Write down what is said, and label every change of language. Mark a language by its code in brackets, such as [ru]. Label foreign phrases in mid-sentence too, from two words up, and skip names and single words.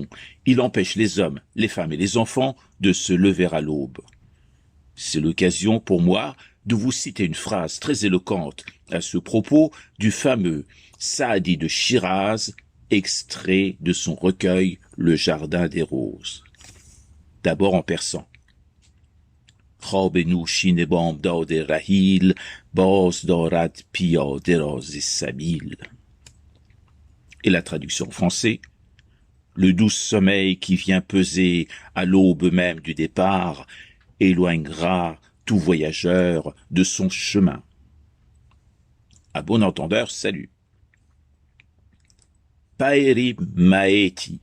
[fr] Il empêche les hommes, les femmes et les enfants de se lever à l'aube. C'est l'occasion pour moi de vous citer une phrase très éloquente à ce propos du fameux Saadi de Shiraz, extrait de son recueil Le Jardin des Roses. D'abord en persan. [fa] خواب نوشین بامداد رحیل باز دارد پیاده را ز سبیل. [fr] Et la traduction en français. Le doux sommeil qui vient peser à l'aube même du départ éloignera tout voyageur de son chemin. À bon entendeur, salut. Paeri Maeti.